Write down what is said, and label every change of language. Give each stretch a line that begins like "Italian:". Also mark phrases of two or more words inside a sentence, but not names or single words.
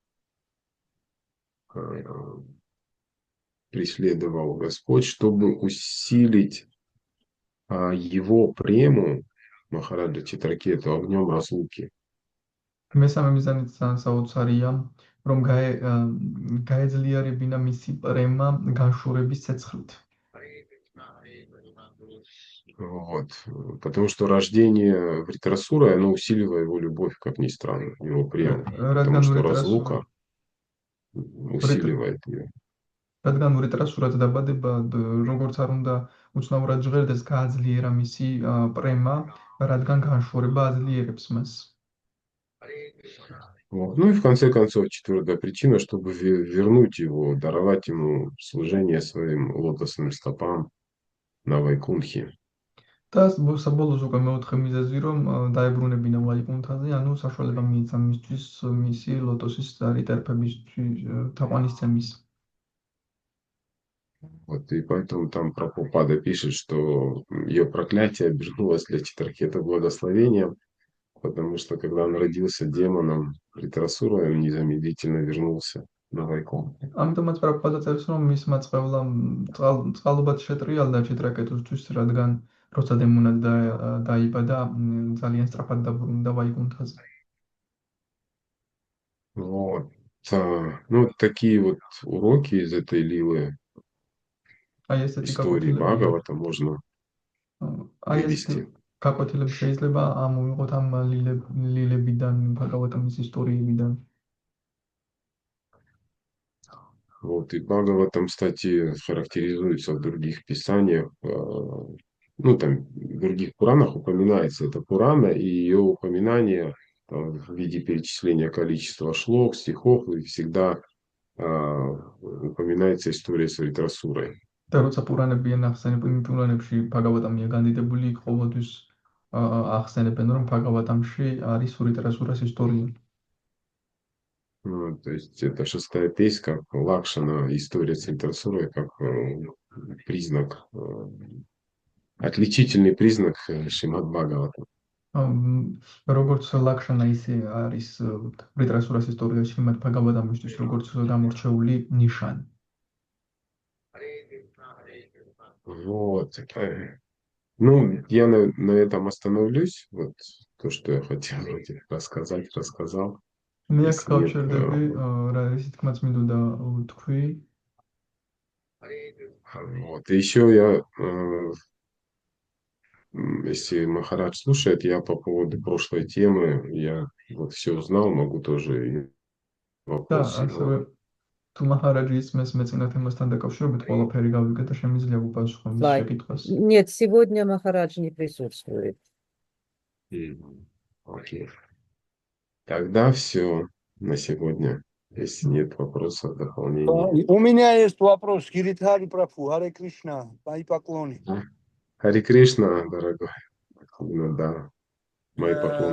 Russian: Преследовал Господь, чтобы усилить его прему Махараджа Читракету огнем разлуки.
Georgian: მესამე მიზანიც ძალიან საოცარია, რომ გაეძლიერებინა მისი პრემა განშორების ცეცხლით.
Russian: Вот. Потому что рождение Вритрасура, оно усиливало его любовь, как ни странно, его прему. Потому
Georgian: რადგან
Russian: что разлука усиливает ее.
Georgian: რადგან ვრიტრასურად დაბადება, როგორც არ უნდა უცნაურად ჟღერდეს, გააძლიერა მისი პრემა, რადგან განშორება აძლიერებს მას.
Russian: Вот. Ну и в конце концов, четвертая причина, чтобы вернуть его, даровать ему служение своим лотосным стопам на Вайкунхе.
Georgian: და საბოლოოს უკვე მეოთხე მიზეზი, რომ დაებრუნებინა ვაიკუნთაზე, ანუ საშუალება მიეცა მისთვის მისი ლოტოსის წარი ტერფებისთვის თაყვანისცემის.
Russian: Вот, и поэтому там Прабхупада пишет, что ее проклятие обернулось для Читракета благословением, потому что когда он родился демоном Вритрасура, он незамедлительно вернулся на Вайкунху.
Georgian: ამიტომაც პრაბჰუპადა წერს, რომ მისმა წყევლამ წყალობად შეტრიალდა ჩიტრაკეტოსთვის, რადგან როცა დემონად დაიბადა, ძალიან სწრაფად დაბრუნდა ვაიკუნთაზე.
Russian: Вот. Ну, такие вот уроки из этой лилы,
Georgian: აი ესეთი
Russian: истории Бхагавата можно
Georgian: აი ეს
Russian: вывести.
Georgian: გაკვეთილები შეიძლება ამოვიღოთ ამ ლილებიდან, ბჰაგავატამის ისტორიებიდან.
Russian: Вот, и Бхагаватам, кстати, характеризуется в других писаниях, ну, там, в других Пуранах упоминается эта Пурана, и ее упоминание там, в виде перечисления количества шлок, стихов, и всегда упоминается история с Вритрасурой.
Georgian: და როცა პურანებიან ახსენებენ პურანებში ბჰაგავატამია განდიდებული, ყოველთვის ახსენებენ, რომ ბჰაგავატამში არის ვრიტრასურას ისტორია.
Russian: Ну, то есть это шестая песня, как Лакшана, история с Вритрасурой, как признак, отличительный признак Шримад Бхагавата.
Georgian: როგორც ლაქშანა ისე არის ვრიტრასურას ისტორიაში მათ ბჰაგავატამისთვის როგორც გამორჩეული ნიშანი.
Russian: Вот. Ну, я на этом остановлюсь. Вот то, что я хотел вроде рассказать, рассказал.
Georgian: მე აქ
Russian: Если нет,
Georgian: გავჩერდები, რა ისე თქმაც მინდოდა თქვი.
Russian: вот. И еще я Если Махарадж слушает, я по поводу прошлой темы, я вот все узнал, могу тоже и
Georgian: და
Russian: вопрос
Georgian: ასევე
Russian: его.
Georgian: თუ მაჰარაჯი ისმეს მეცნიერთა თემასთან დაკავშირებით ყველაფერი გავიგე და შემიძლია უპასუხო მის Лайк. შეკითხვას.
Russian: Нет, сегодня Махарадж не присутствует. Окей. Тогда все на сегодня. Если нет вопросов, дополнений. У меня есть вопрос. Гиридхари Прабху, Харе Кришна, мои поклоны. Хари Кришна, дорогой. Ну да, мои поклоны